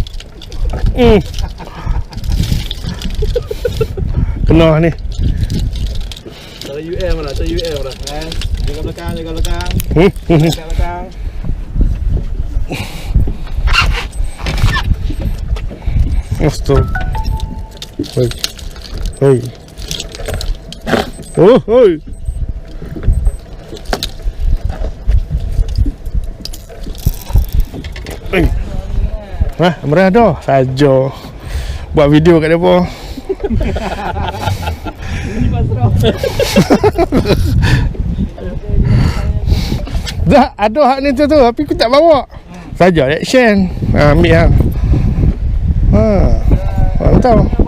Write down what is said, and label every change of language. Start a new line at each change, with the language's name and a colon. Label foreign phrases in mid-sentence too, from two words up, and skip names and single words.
Malay: Kena ni. Cara UM lah, cara UM lah. Jaga belakang, jaga belakang. Jaga belakang. Stop. Hei. Hei. Oh, hei. Hei. Hah, merah dah saja. Buat video kat depa. Dah ada hak ni tu tapi aku tak bawa. Saja action. Ambil hang. Mantap.